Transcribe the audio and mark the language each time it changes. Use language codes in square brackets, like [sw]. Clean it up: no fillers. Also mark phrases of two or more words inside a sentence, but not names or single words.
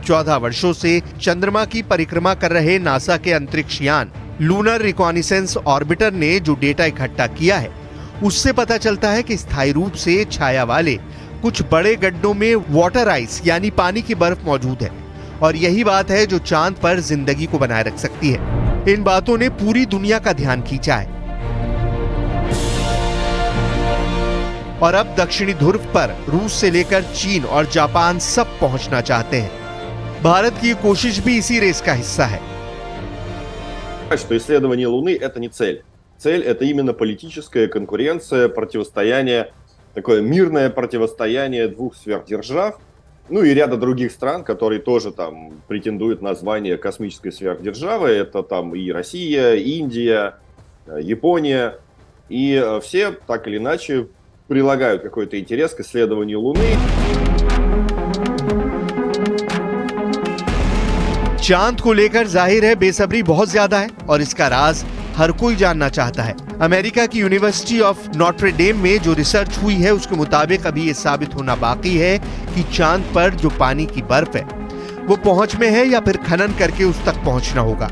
[hi] 14 वर्षों से चंद्रमा की परिक्रमा कर रहे नासा के अंतरिक्ष यान लूनर रिकॉनिसेंस ऑर्बिटर ने जो डेटा इकट्ठा किया है, उससे पता चलता है कि स्थायी रूप से छाया वाले कुछ बड़े गड्ढों में [en] water ice [hi] यानी पानी की बर्फ मौजूद है और यही बात है जो चांद पर जिंदगी को बनाए रख सकती है। इन बातों ने पूरी दुनिया का ध्यान खींचा है और अब दक्षिणी ध्रुव पर रूस से लेकर चीन और जापान सब पहुंचना चाहते हैं। भारत की कोशिश भी इसी रेस का हिस्सा है। [ru] Что исследование Луны — это не цель. Цель — это именно политическая конкуренция, противостояние, такое мирное противостояние двух сверхдержав, ну и ряда других стран, которые тоже там претендуют на звание космической сверхдержавы. Это там и Россия, Индия, Япония. И все так или иначе прилагают какой-то интерес к исследованию Луны. [hi] चांद को लेकर जाहिर है बेसब्री बहुत ज्यादा है और इसका राज हर कोई जानना चाहता है। अमेरिका की यूनिवर्सिटी ऑफ नॉट्रे डेम में जो रिसर्च हुई है उसके मुताबिक अभी ये साबित होना बाकी है कि चांद पर जो पानी की बर्फ है वो पहुंच में है या फिर खनन करके उस तक पहुंचना होगा।